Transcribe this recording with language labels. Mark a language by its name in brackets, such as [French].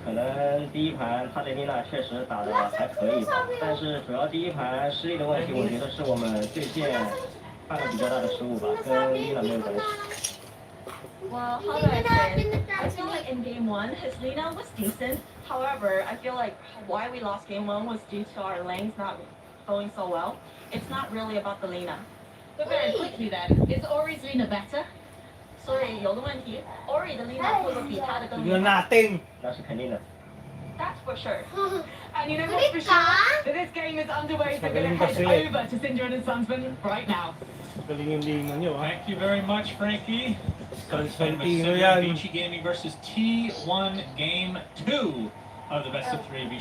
[Chinese] 可能第一盘他的丽娜确实打得还可以吧，但是主要第一盘失利的问题，我觉得是我们对线犯了比较大的失误吧，跟丽娜没有关系。 [English] Well, how do I say? I feel like in game one, his Lina was decent. However, I feel like why we lost game one was due to our lanes not going so well. It's not really about the Lina. But very quickly then, is Ori's Lina better? [Chinese] 所以有个问题 ，Ori 的 Lina 会不会比他的更厉害 [English] nothing. [Chinese] 那是肯定的。 [English] ？That's for sure. And you know what for sure? That this game is underway, so we're going to head over to Syndra and Sunsman right now. Thank you very much, Frankie. Konstantin Vici Gaming versus T1 Game 2 of the best of 3.